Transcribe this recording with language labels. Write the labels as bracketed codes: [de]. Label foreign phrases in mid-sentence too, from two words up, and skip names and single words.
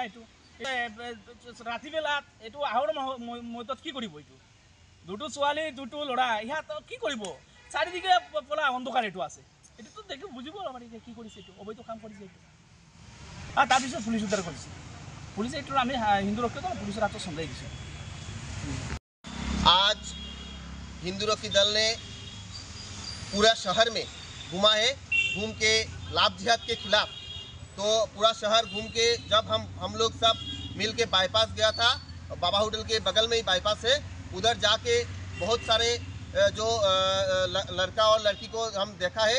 [as] এইটো ৰাতিবেলাত এইটো আহৰ মধ্যত কি কৰিব? এইটো 2টো ছোৱালী 2টো ল'ৰা ইয়াত কি কৰিব? চাৰিদিকে পলা অন্ধকাৰ এইটো আছে। এইটোতো দেখি বুজিব আমাৰ কি কৰিছে, এইটো অবৈধ কাম কৰিছে এইটো। আৰু তাৰপিছত পুলিচ উদ্ধাৰ কৰিছে। পুলিচে এইটো আমি হিন্দুৰক্ষী দল পুলিচের হাতত চমজাই দিছোঁ। [hi] आज हिंदुरक्षी दल ने पूरा शहर में घुमा है, घूम के लाभ जिहाद के खिलाफ। तो पूरा शहर घूम के जब हम लोग सब मिल के बाईपास गया था, बाबा होटल के बगल में ही बाईपास है, उधर जाके बहुत सारे जो लड़का और लड़की को हम देखा है।